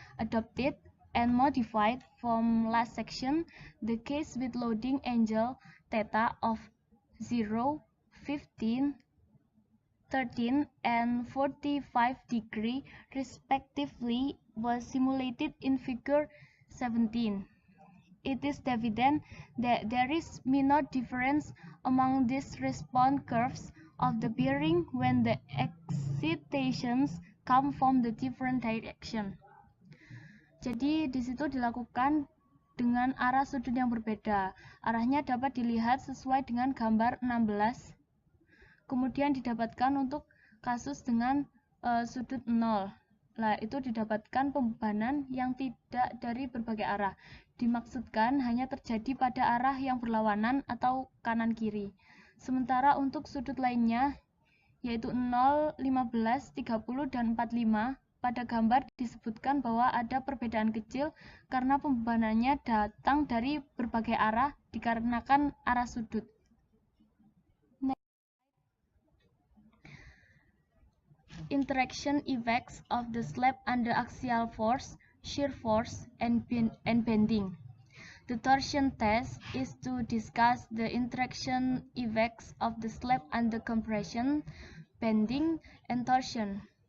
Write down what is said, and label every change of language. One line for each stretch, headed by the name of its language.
English: Adopted and modified from last section, the case with loading angle theta of 0, 15, 13 and 45 degree respectively was simulated in figure 17. It is evident that there is minor difference among these response curves of the bearing when the excitations come from the different direction.
Indonesian: Jadi di situ dilakukan dengan arah sudut yang berbeda. Arahnya dapat dilihat sesuai dengan gambar 16. Kemudian didapatkan untuk kasus dengan sudut 0. Nah, itu didapatkan pembebanan yang tidak dari berbagai arah. Dimaksudkan hanya terjadi pada arah yang berlawanan atau kanan kiri. Sementara untuk sudut lainnya, yaitu 0, 15, 30, dan 45, pada gambar disebutkan bahwa ada perbedaan kecil karena pembebanannya datang dari berbagai arah dikarenakan arah sudut.
English: Interaction effects of the slab under axial force, shear force, and bending. The torsion test is to discuss the interaction effects of the slab under compression, bending, and torsion.